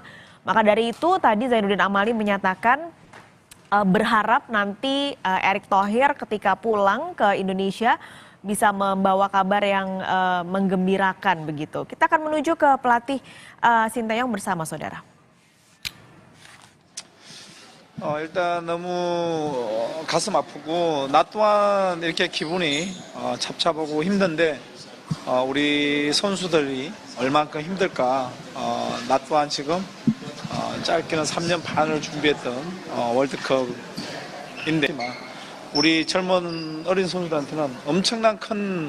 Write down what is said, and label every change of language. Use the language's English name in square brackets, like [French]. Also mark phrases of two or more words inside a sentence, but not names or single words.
[Indonesian] Maka dari itu tadi Zainuddin Amali menyatakan berharap nanti Erick Thohir ketika pulang ke Indonesia bisa membawa kabar yang menggembirakan begitu. Kita akan menuju ke pelatih Sinteyong bersama saudara. [Korean] 일단 너무 가슴 아프고 나 또한 이렇게 기분이 잡잡하고 힘든데 우리 선수들이 얼만큼 힘들까. 나 또한 지금 짧게는 3년 반을 준비했던 월드컵인데 우리 젊은 어린 선수들한테는 엄청난 큰